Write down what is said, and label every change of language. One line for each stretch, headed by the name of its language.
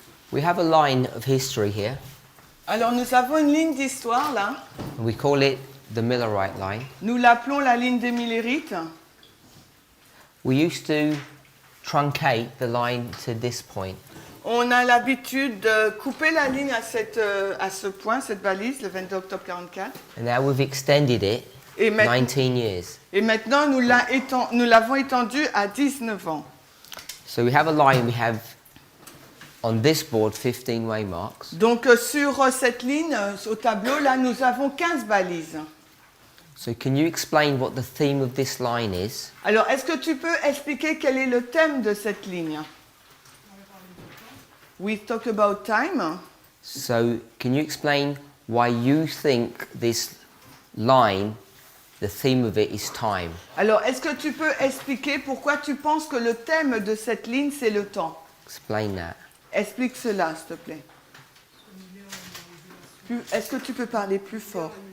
English: we have a line of history here.
French: alors nous avons une ligne d'histoire là.
English: We call it the Millerite line.
French: Nous l'appelons la ligne des Millérites.
English: We used to truncate the line to this point.
French: On a l'habitude de couper la ligne à ce point, cette balise, le 22 octobre 44.
English: And now we've extended it
French: Et,
English: 19 years.
French: et maintenant, nous l'avons étendu à 19 ans.
English: So we have a line, we have on this board 15 waymarks.
French: Donc sur cette ligne, au tableau, là, nous avons 15 balises.
English: So can you explain what the theme of this line is?
French: Alors, est-ce que tu peux expliquer quel est le thème de cette ligne?
English: We talk about time. So can you explain why you think this line, the theme of it is time?
French: Alors, est-ce que tu peux expliquer pourquoi tu penses que le thème de cette ligne, c'est le temps? Explain that. Explique cela, s'il te plaît. Est-ce que tu peux parler plus fort?